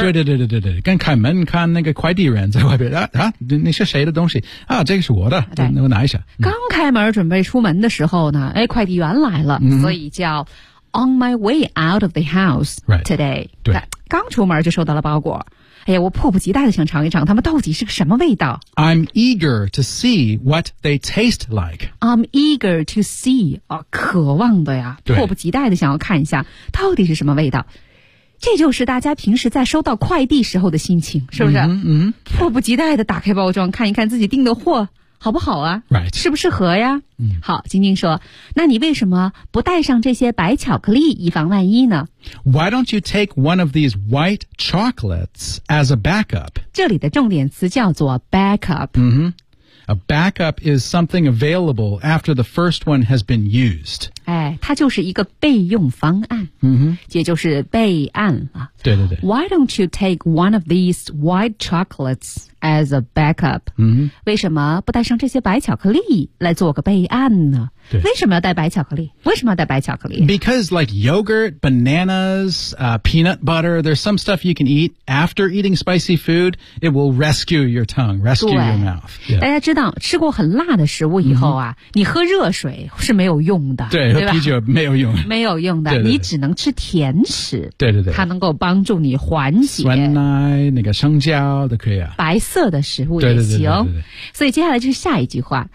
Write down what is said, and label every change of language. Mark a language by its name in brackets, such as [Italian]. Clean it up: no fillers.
[Chinese] 对对对对对对，跟开门看那个快递人在外边啊，你是谁的东西啊？这个是我的，对，我拿一下。刚开门准备出门的时候呢，哎，快递员来了、所以叫。 [English] On my way out of the house today. Right, [Chinese] 对刚出门就收到了包裹。哎呀我迫不及待地想尝一尝它们到底是个什么味道。 [English] I'm eager to see what they taste like. I'm eager to see.、 [Chinese] 渴望的呀迫不及待地想要看一下到底是什么味道。这就是大家平时在收到快递时候的心情是不是嗯、迫不及待地打开包装看一看自己订的货。好不好啊 [English] Right. [Chinese] 适不适合呀、嗯、好晶晶说那你为什么不带上这些白巧克力以防万一呢 [English] Why don't you take one of these white chocolates as a backup? [Chinese] 这里的重点词叫做 backup、 mm-hmm. [English] A backup is something available after the first one has been used. [Chinese] 哎它就是一个备用方案、 mm-hmm. 也就是备案了。对对对。 [English] Why don't you take one of these white chocolates? As a backup,、 [Chinese] 为什么不带上这些白巧克力来做个备案呢？对，为什么要带白巧克力？为什么要带白巧克力 [English] ？Because like yogurt, bananas,、peanut butter, there's some stuff you can eat after eating spicy food. It will rescue your tongue, rescue your mouth.、 Yeah. [Chinese] 大家知道吃过很辣的食物以后啊、你喝热水是没有用的，对，喝啤酒没有用，没有用的对对对，你只能吃甜食。对对对，它能够帮助你缓解。酸奶、那个生姜都可以啊。白色的食物也行，对对对对对对所以接下来就是下一句话、